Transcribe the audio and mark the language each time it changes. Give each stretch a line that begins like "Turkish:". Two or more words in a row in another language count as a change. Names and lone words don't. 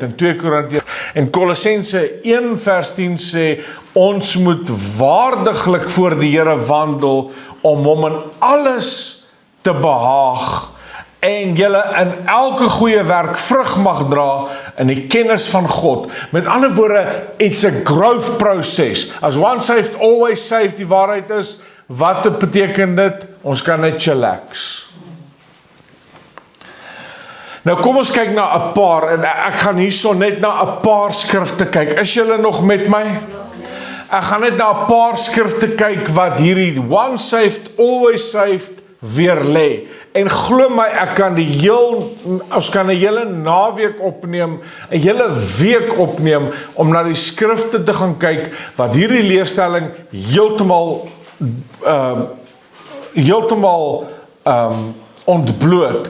Afrikaans: In 2 Korintiërs en Kolossense 1 vers 10 sê, ons moet waardiglik voor die Here wandel, om hom in alles te behaag, en julle in elke goeie werk vrug mag dra, in die kennis van God. Met ander woorde,
English: it's a growth process. As one saved, always saved,
Afrikaans: die waarheid is, wat beteken dit? Ons kan net chillax. Nou kom ons kyk na 'n paar, en ek gaan hierso net na 'n paar skrifte kyk. Is julle nog met my? Ek gaan net na 'n paar skrifte kyk wat hierdie
English: one saved, always saved
Afrikaans: weer lê. En glo my, ons kan 'n hele naweek opneem, 'n hele week opneem, om na die skrifte te gaan kyk, wat hierdie leerstelling heeltemal ontbloot.